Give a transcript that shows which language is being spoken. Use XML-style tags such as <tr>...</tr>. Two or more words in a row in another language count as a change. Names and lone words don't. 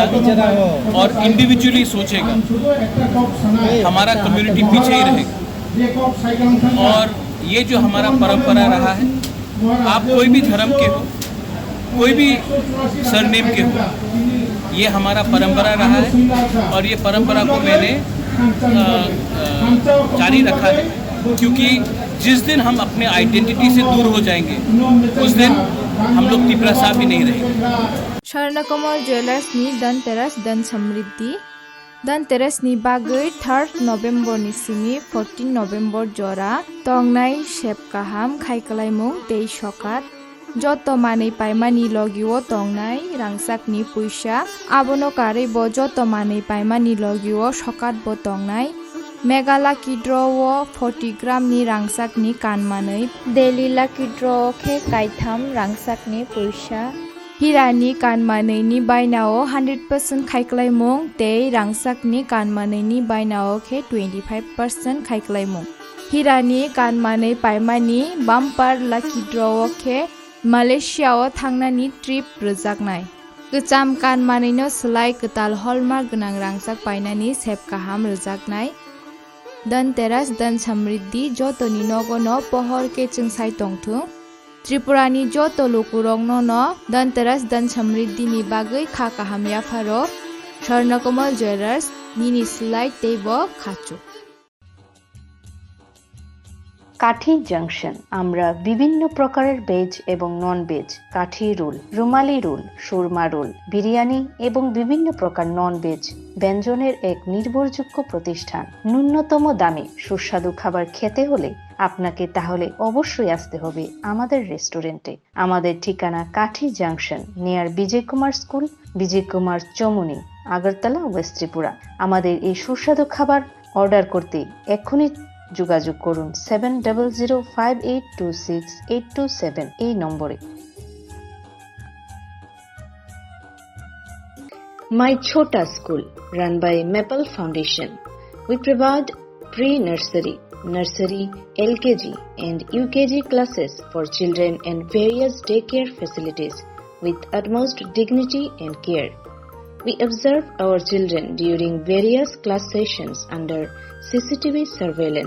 <hi>और इंडिविजुअली सोचेगा हमारा कम्युनिटी पीछे ही रहेगा और ये जो हमारा परंपरा रहा है आप कोई भी धर्म के हो कोई भी सरनेम के हो ये हमारा परंपरा रहा है और ये परंपरा को मैंने जारी रखा है क्योंकि जिस दिन हम अपने आइडेंटिटी से दूर हो जाएंगे उस दिन हम लोग तिप्रासा भी नहीं रहेंगे।</hi> <trp>स्वर्णकमल ज्वेलर्स नि धनतेरस धन समृद्धि Danteresni bagui 3rd November ni simi 14 November jora tongnai sepkaham khaikalaimung tei sokat joto manei paimani logio tongnai rangsakni puisa abono kare bo joto manei paimani logio sokat bo tongnai Megala kidrowo 40 gram ni rangsakni kanmanei Delhi</trp> <en>lucky draw</en> <trp>khe kaitham rangsakni puisa Hirani kanmanei ni bainao 100% khaikalaimung tei rangsakni kanmanei ni bainao khe 25% khaikalaimung Hirani kanmanei paimani</trp> <en>bumper lucky draw</en> <trp>khe Malaysia o thangnani trip rojaknai Gecham kanmanei no slai ketal hallmark gnang rangsak painani sepkaham rojaknai Danteras dan samriddhi jotoni nogono pohor ke chungsai tongthu Tripurani joto lokurong no Danteras dan samriddhi ni bagui kha kaham yafaro Swarnakomal Jewelers nini slide teibo khachu</trp> <bn>কাঠি জাংশন আমরা বিভিন্ন প্রকারের ভেজ এবং</bn> <en>non veg</en> <bn>কাঠি রোল রুমালি রোল সুরমা রোল বিরিয়ানি এবং বিভিন্ন প্রকার</bn> <en>non veg</en> <bn>ব্যঞ্জনের এক নির্ভরযোগ্য প্রতিষ্ঠান ন্যূনতম দামে সুস্বাদু খাবার খেতে হলে আপনাকে তাহলে অবশ্যই আসতে হবে আমাদের রেস্টুরেন্টে আমাদের ঠিকানা কাঠি জাংশন নিয়ার বিজয় কুমার স্কুল বিজয় কুমার চমুনি আগরতলা ওয়েস্ট ত্রিপুরা আমাদের এই সুস্বাদু খাবার অর্ডার করতে এখনই যোগাযোগ করুন</bn> <en>7005826827</en> <bn>এই নম্বরে</bn> <en>My Chota School run by Maple Foundation we provide pre-nursery nursery LKG and UKG classes for children and various daycare facilities with utmost dignity and care we observe our children during various class sessions under CCTV surveillance.</en>